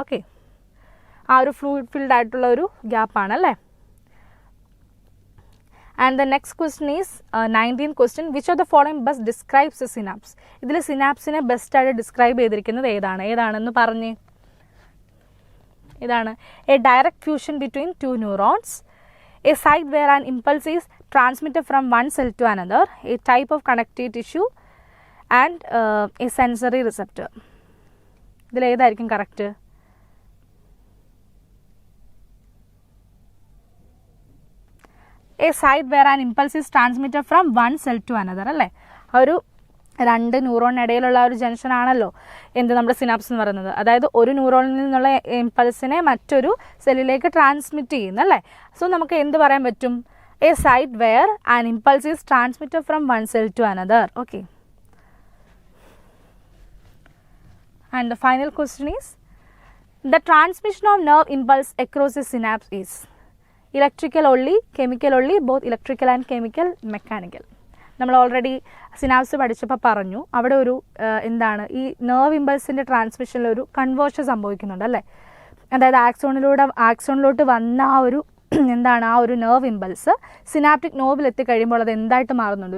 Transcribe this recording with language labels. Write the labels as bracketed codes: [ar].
[ml] Okay, ആ ഒരു fluid filled ആയിട്ടുള്ള ഒരു ഗ്യാപ്പാണ് അല്ലേ. [en] And the next question is 19th question, which of the following best describes a synapse? [ml] ഇതിൽ സിനാപ്സിനെ ബെസ്റ്റായിട്ട് ഡിസ്ക്രൈബ് ചെയ്തിരിക്കുന്നത് ഏതാണെന്ന് പറഞ്ഞ്. [en] ഇതാണ് a direct fusion between 2 neurons, a site where an impulse is transmitted from one cell to another, a type of connective tissue, and a sensory receptor. [ml] ഇതിൽ ഏതായിരിക്കും correct? [en] a site where an impulse is transmitted from one cell to another [ml] അല്ലേ. ഒരു 2 ന്യൂറോണിനിടയിലുള്ള ഒരു ജംഗ്ഷനാണല്ലോ നമ്മുടെ synapse എന്ന് പറയുന്നത്. അതായത് ഒരു ന്യൂറോണിൽ നിന്നുള്ള ഇമ്പൾസിനെ മറ്റൊരു സെല്ലിലേക്ക് ട്രാൻസ്മിറ്റ് ചെയ്യുന്നല്ലേ. [en] so [ml] നമുക്ക് എന്ത് പറയാൻ പറ്റും? [en] A site where an impulse is transmitted from one cell to another. Okay. And the final question is the transmission of nerve impulse across the synapse is electrical only, chemical only, both electrical and chemical, mechanical. [ml] നമ്മൾ already synapse പഠിച്ചപ്പോൾ പറഞ്ഞു അവിടെ ഒരു എന്താണ് ഈ nerve ഇമ്പൾസിൻ്റെ ട്രാൻസ്മിഷനിൽ ഒരു conversion സംഭവിക്കുന്നുണ്ട് അല്ലേ. അതായത് ആക്സോണിലോട്ട് വന്ന ആ ഒരു എന്താണ് ആ ഒരു നെർവ് ഇമ്പൾസ് സിനാപ്റ്റിക് നോബിൽ എത്തിക്കഴിയുമ്പോൾ അത് എന്തായിട്ട് മാറുന്നുണ്ട്?